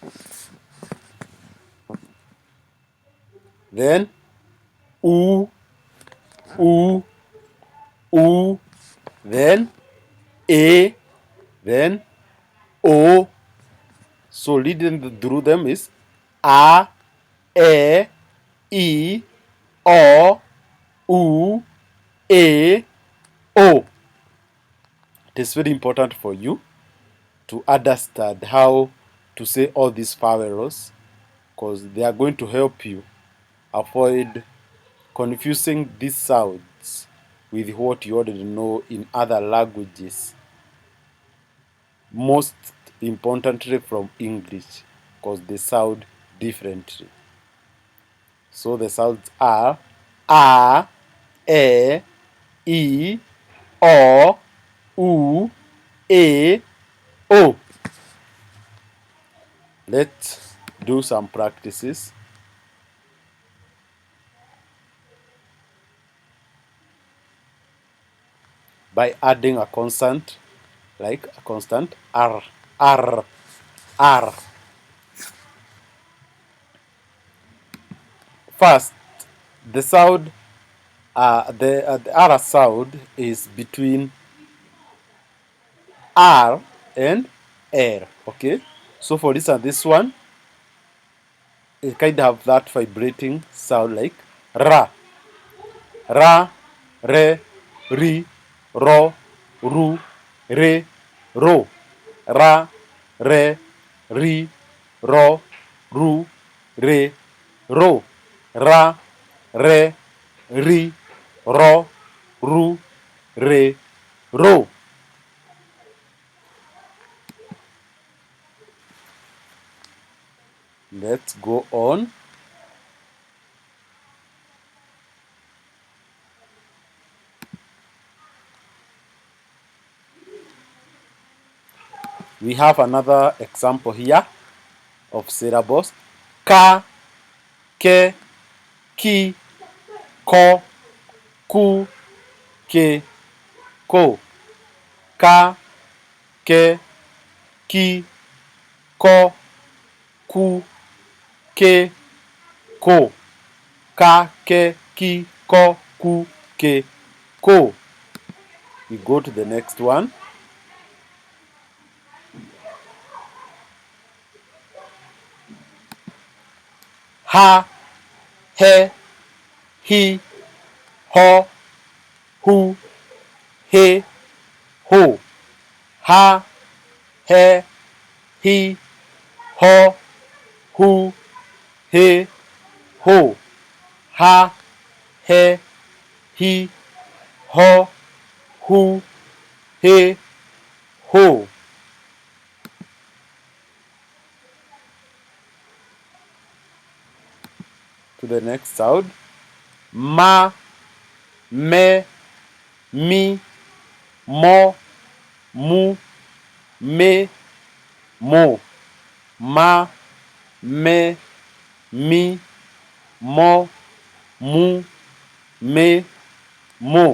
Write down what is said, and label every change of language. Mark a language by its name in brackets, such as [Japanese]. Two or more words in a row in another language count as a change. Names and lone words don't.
[English] Then, u, u, u. Then, e. Then, o. So leading through them is a, e, o, u, e, o. It is very important for you to understand how to say all these vowels, because they are going to help you avoid confusing these sounds with what you already know in other languages, most importantly from English, because they sound differently. So the sounds are a, e, o, u, e, o. Let's do some practices. By adding a constant, like a constant r, r, r. First, the sound, the r sound is between r and r. Okay, so for this one, it kind of have that vibrating sound like ra, ra, re, ri, ro, ru, re, ro, ra, re, ri, ro, ru, re, ro, ra, re, ri, ro, ru, re, ro. Let's go on. We have another example here of syllables. Ka, ke, ki, ko, ku, ke, ko. Ka, ke, ki, ko, ku, ke, ko. Ka, ke, ki, ko, ku, ke, ko. We go to the next one. Ha, he, hi, ho, hu, he, ho. Ha, he, hi, ho, hu, he, ho. Ha, he, hi, ho, hu, he, ho. To the next sound. Ma, me, mi, mo, mu, me, mo. Ma, me, mi, mo, mu, me, mo.